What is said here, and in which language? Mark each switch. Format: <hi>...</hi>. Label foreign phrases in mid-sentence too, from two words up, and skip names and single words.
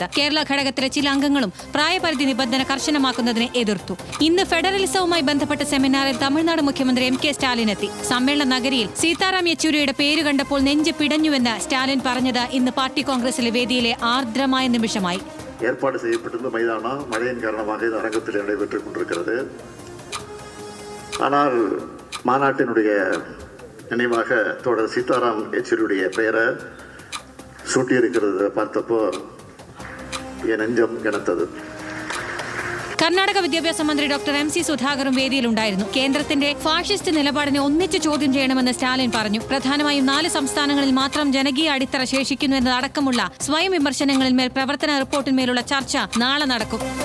<ml>കേരള ഘടകത്തിലെ ചില അംഗങ്ങളും പ്രായപരിധി നിബന്ധന കർശനമാക്കുന്നതിനെ എതിർത്തു. ഇന്ന് ഫെഡറലിസവുമായി ബന്ധപ്പെട്ട സെമിനാറിൽ തമിഴ്നാട് മുഖ്യമന്ത്രി MK സ്റ്റാലിൻ എത്തി. സമ്മേളന നഗരിയിൽ സീതാറാം യെച്ചൂരിയുടെ പേര് കണ്ടപ്പോൾ നെഞ്ച് പിടഞ്ഞുവെന്ന് സ്റ്റാലിൻ പറഞ്ഞത് ഇന്ന് പാർട്ടി കോൺഗ്രസിലെ വേദിയിലെ ആർദ്രമായ നിമിഷമായി. ഏർപ്പാട് ചെയ്യപ്പെട്ടിരുന്ന മൈതാനം</ml> <ta>മഴயின் காரணமாக இந்த அரங்கத்தில் நடைபெற்றுக் கொண்டிருக்கிறது. ஆனால் மாநாட்டினுடைய நினைவாக தோழர் சீதாராம் யெச்சூரியுடைய பெயரை சூட்டியிருக்கிறது பார்த்தப்போ என் நெஞ்சம் கிணத்தது.</ta> <ml>കർണാടക വിദ്യാഭ്യാസ മന്ത്രി ഡോക്ടർ MC സുധാകറും വേദിയിലുണ്ടായിരുന്നു. കേന്ദ്രത്തിന്റെ ഫാഷിസ്റ്റ് നിലപാടിനെ ഒന്നിച്ച് ചോദ്യം ചെയ്യണമെന്ന് സ്റ്റാലിൻ പറഞ്ഞു. പ്രധാനമായും 4 സംസ്ഥാനങ്ങളിൽ മാത്രം ജനകീയ അടിത്തറ ശേഷിക്കുന്നു എന്നതടക്കമുള്ള സ്വയം വിമർശനങ്ങളിൽ മേൽ പ്രവർത്തന റിപ്പോർട്ടിന്മേലുള്ള ചർച്ച നാളെ നടക്കും.</ml>